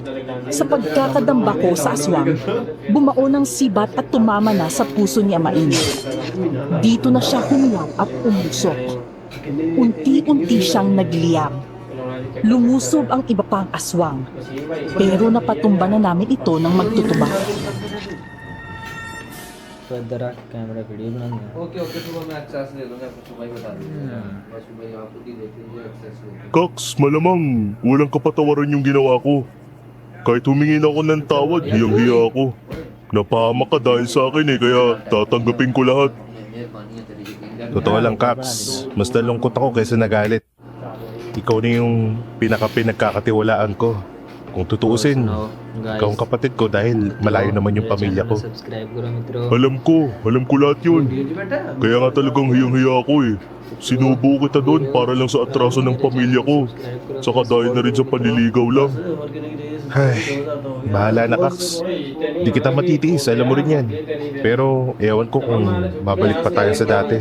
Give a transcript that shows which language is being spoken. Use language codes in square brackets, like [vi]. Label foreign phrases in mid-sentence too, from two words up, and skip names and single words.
[tl] Sa pagkakadamba ko sa aswang, bumao ng sibat at tumama na sa puso ni Amain. Dito na siya humiyaw at umusok. Unti-unti siyang nagliyab. Lumusob ang iba pang aswang, pero napatumba na namin ito ng magtutuba. [hi] तो इधर आ [en] camera video [hi] बनाना है [en] okay okay [hi] सुबह मैं एक्सेस ले लूंगा फिर सुबह ही बता दूंगा बस सुबह ही आप खुद ही देख लीजिए एक्सेस ले [tl] Cox, malamang walang kapatawaran yung ginawa ko. Kahit humingin ako ng tawad, hiyang-hiya ako. Napahamak ka dahil sa akin kaya tatanggapin ko lahat. Totoo lang, Caps. Mas nalungkot ako kaysa nagalit. Ikaw na yung pinagkakatiwalaan ko. Kung tutuusin, ikaw ang kapatid ko dahil malayo naman yung pamilya ko. [hi] सब्सक्राइब करो मित्रों [tl] Alam ko lahat yun. Kaya nga talagang hiyang-hiya ako Sinubo kita doon para lang sa atraso ng pamilya ko. Saka dahil na rin sa panliligaw lang. Ay, bahala na, Cax. Di kita matitiis, alam mo rin yan. Pero ewan ko kung babalik pa tayo sa dati.